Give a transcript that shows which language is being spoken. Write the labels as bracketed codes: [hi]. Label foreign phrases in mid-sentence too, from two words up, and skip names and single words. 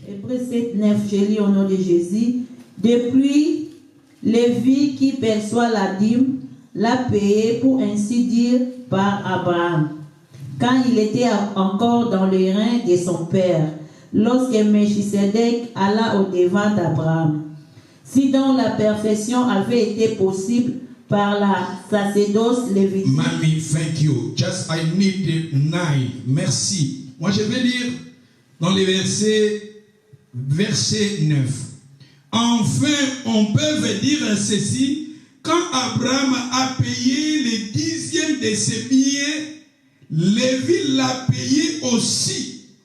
[fr] Hébreux 7:9, je lis au nom de Jésus. Depuis, Lévi qui perçoit la dîme l'a payé pour ainsi dire par Abraham. Quand il était encore dans le rein de son père, lorsque Melchisedec alla au-devant d'Abraham. Si donc la perfection avait été possible par la sacerdoce lévitique. [en] Mami, thank you. Just I need 9. [fr] Merci. Moi je vais lire dans les verset 9. Enfin, on peut dire ceci, quand Abraham a payé les 10e de ses biens, Lévi l'a payé aussi.